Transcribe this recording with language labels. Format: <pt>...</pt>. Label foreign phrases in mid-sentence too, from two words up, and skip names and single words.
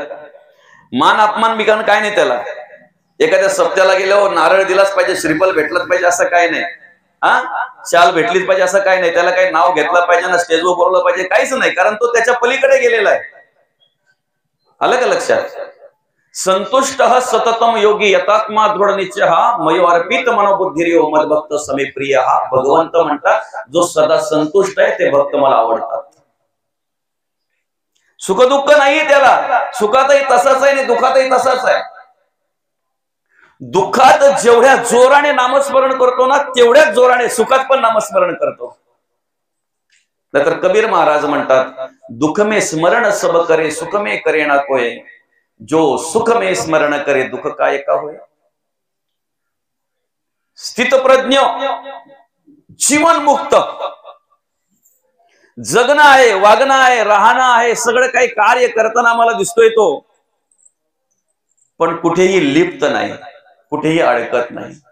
<mr>मान अपमान बिकान काय नाही त्याला. एखाद्या सप्त्याला गेल्यावर नारळ दिलाच पाहिजे, श्रीफल भेटलंच पाहिजे असं काय नाही. शाल भेटलीच पाहिजे असं काय नाही. त्याला काही नाव घेतलं पाहिजे ना, स्टेजवर बोलवलं पाहिजे, काहीच नाही. कारण तो त्याच्या पलीकडे गेलेला आहे. आलं का लक्षात?</mr> <sa>संतुष्ट सततम योगी यतात्मा दृढ निश्चय मयो अर्पित मनोबुद्धिर्यो मद्भक्त समे प्रिय.</sa> <mr>भगवंत म्हणतात, जो सदा संतुष्ट आहे ते भक्त मला आवडतात. सुख दुःख नाहीये त्याला, सुखातही तसाच आहे आणि दुःखातही तसाच आहे. दुःखात जेवढ्या जोराने नामस्मरण करतो ना, तेवढ्याच जोराने सुखात पण नामस्मरण करतो. नाहीतर कबीर महाराज म्हणतात,</mr> <hi>दुःख में स्मरण सब करे, सुख में करे ना कोय, जो सुख में स्मरण करे दुःख काय का होय.</hi> <mr>स्थितप्रज्ञ, जीवन मुक्त, जगणं आहे, वागणं आहे, राहणं आहे, सगळं काही कार्य करताना आम्हाला दिसतोय तो. पण कुठेही लिप्त नाही, कुठेही अडकत नाही.</mr>